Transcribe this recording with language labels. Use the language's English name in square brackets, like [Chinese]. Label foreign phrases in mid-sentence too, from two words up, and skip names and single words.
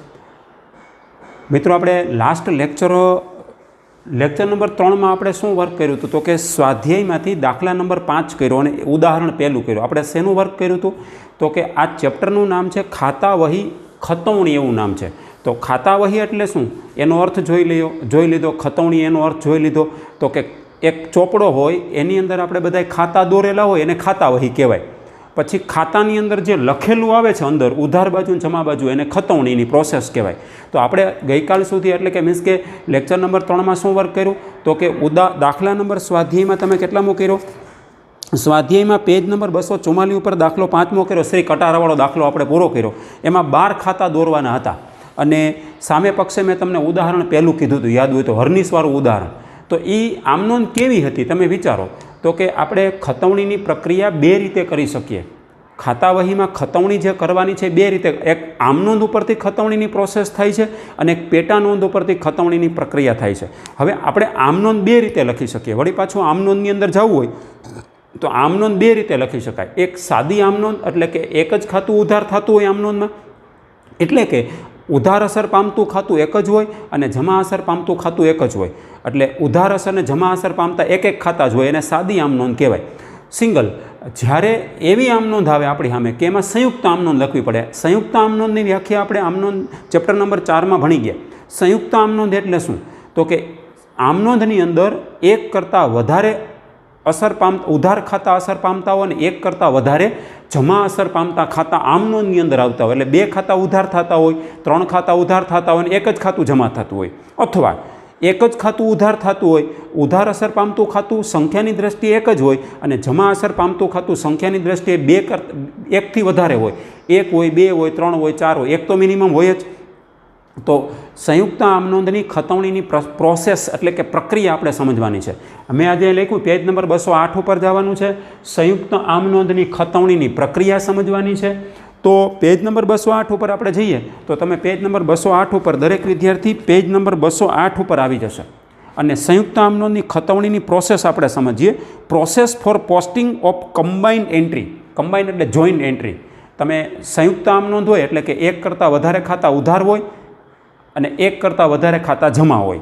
[Gujarati] મિત્રો આપણે [English] last lecture number [Gujarati] 3 માં આપણે શું વર્ક કર્યું હતું તો કે સ્વાધ્યાય માં દાખલા નંબર 5 કર્યો અને ઉદાહરણ પહેલું કર્યું। આપણે શેનું વર્ક કર્યું હતું તો કે આ ચેપ્ટરનું નામ છે ખાતા વહી ખતવણી એવું નામ છે। તો ખાતા વહી એટલે શું એનો અર્થ જોઈ લીધો। ખતવણી એનો અર્થ જોઈ લીધો તો કે એક ચોપડો હોય એની અંદર આપણે બધાય ખાતા દોરેલા હોય એને ખાતા વહી કહેવાય। પછી ખાતાની અંદર જે લખેલું આવે છે અંદર ઉધાર બાજુ જમા બાજુ એને ખતવણીની પ્રોસેસ કહેવાય। તો આપણે ગઈકાલ સુધી એટલે કે મીન્સ કે [English] lecture number [Gujarati] 3 માં શું વર્ક કર્યું તો કે દાખલા નંબર સ્વાધ્યાય માં તમે કેટલામો કર્યો। સ્વાધ્યાય માં [English] page number [Gujarati] 244 પર દાખલો 5મો કર્યો। શ્રી કટારાવાળો દાખલો આપણે પૂરો કર્યો। એમાં 12 ખાતા દોરવાના હતા અને સામે પક્ષે મેં તમને ઉદાહરણ પહેલું કીધું હતું યાદ હોય તો હરનીસવાળું ઉદાહરણ। તો ઈ આમનોંધ કેવી હતી તમે વિચારો તો કે આપણે ખતવણીની પ્રક્રિયા બે રીતે કરી શકીએ। ખાતા વહી માં ખતવણી જે કરવાની છે બે રીતે, એક આમનોંધ ઉપરથી ખતવણીની પ્રોસેસ થાય છે અને એક પેટા નોંધ ઉપરથી ખતવણીની પ્રક્રિયા થાય છે। હવે આપણે આમનોંધ બે રીતે લખી શકીએ। વળી પાછું આમનોંધની અંદર જવું હોય તો આમનોંધ બે રીતે લખી શકાય। એક સાદી આમનોંધ એટલે કે એક જ ખાતું ઉધાર થતું હોય આમનોંધમાં, એટલે કે ઉધાર અસર પામતું ખાતું એક જ હોય અને જમા અસર પામતું ખાતું એક જ હોય। એટલે ઉધાર અસર ને જમા અસર પામતા એક એક ખાતા જ હોય એને સાદી આમનોંધ કહેવાય। सिंगल જ્યારે એવી આમનોંધ આવે આપણી સામે કે એમાં સંયુક્ત આમનોંધ લખવી પડે। સંયુક્ત આમનોંધની વ્યાખ્યા આપણે આમનોંધ ચેપ્ટર નંબર 4 માં ભણી ગયા। સંયુક્ત આમનોંધ એટલે શું તો કે આમનોંધની અંદર એક કરતાં વધારે અસર પામતા ઉધાર ખાતા અસર પામતા હોય ને એક કરતાં વધારે જમા અસર પામતા ખાતા આમનોંધની અંદર આવતા હોય। એટલે બે ખાતા ઉધાર થતા હોય, ત્રણ ખાતા ઉધાર થતા હોય ને એક જ ખાતું જમા થતું હોય, અથવા એક જ ખાતું ઉધાર થતું હોય, ઉધાર અસર પામતું ખાતું સંખ્યાની દૃષ્ટિએ એક જ હોય અને જમા અસર પામતું ખાતું સંખ્યાની દૃષ્ટિએ એક થી વધારે હોય, એક હોય, બે હોય, ત્રણ હોય, ચાર હોય, એક તો મિનિમમ હોય જ। તો સંયુક્ત આમનોંધની ખતવણીની પ્રોસેસ એટલે કે પ્રક્રિયા આપણે સમજવાની છે। મેં આજ લખ્યું [English] page number [Gujarati] 208 પર જવાનું છે। સંયુક્ત આમનોંધની ખતવણીની પ્રક્રિયા સમજવાની છે। તો [English] page number [Gujarati] 208 પર આપણે જઈએ તો તમે [English] page number [Gujarati] 208 પર દરેક વિદ્યાર્થી [English] page number [Gujarati] 208 પર આવી જશે અને સંયુક્ત આમનોંધની ખતવણીની પ્રોસેસ આપણે સમજીએ। [English] Process for posting of combined entry. Combined એટલે joint entry। [Gujarati] તમે સંયુક્ત આમનોંધ હોય એટલે કે એક કરતાં વધારે ખાતા ઉધાર હોય અને એક કરતાં વધારે ખાતા જમા હોય।